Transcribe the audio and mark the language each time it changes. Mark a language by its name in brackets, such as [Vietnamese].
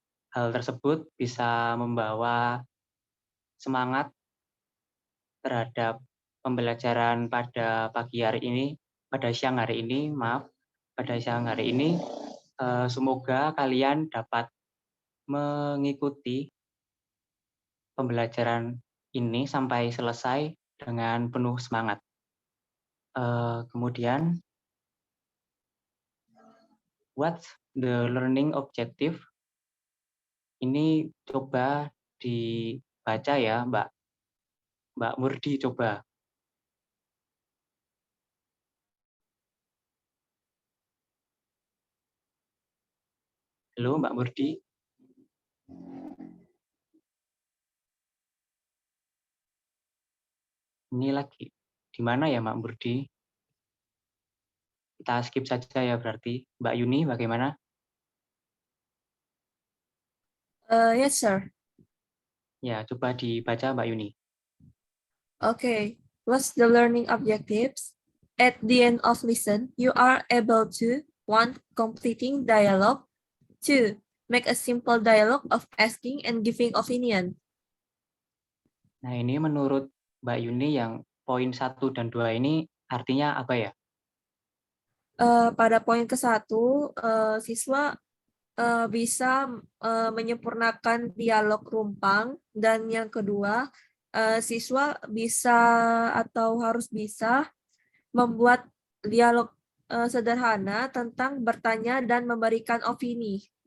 [Indonesian] hal tersebut bisa membawa semangat terhadap pembelajaran pada pagi hari ini, pada siang hari ini, pada siang hari ini, semoga kalian dapat mengikuti pembelajaran ini sampai selesai dengan penuh semangat. Kemudian, [English] what's the learning objective? [Indonesian] Ini coba dibaca ya, Mbak Murdi coba. Halo Mbak Murdi. Ini lagi di mana ya Mbak Murdi? Kita skip saja ya berarti. Mbak Yuni bagaimana? [English] Yes, sir. [Indonesian] Ya, coba dibaca Mbak Yuni. [English] Okay. What's the learning objectives? At the end of lesson, you are able to 1. Completing dialogue. 2. Make a simple dialogue of asking and giving opinion. [Indonesian] Nah, ini menurut Mbak Yuni yang poin 1 dan 2 ini artinya apa ya? Pada poin ke-1, siswa bisa menyempurnakan dialog rumpang, dan yang kedua, siswa bisa atau harus bisa membuat dialog sederhana tentang bertanya dan memberikan opini.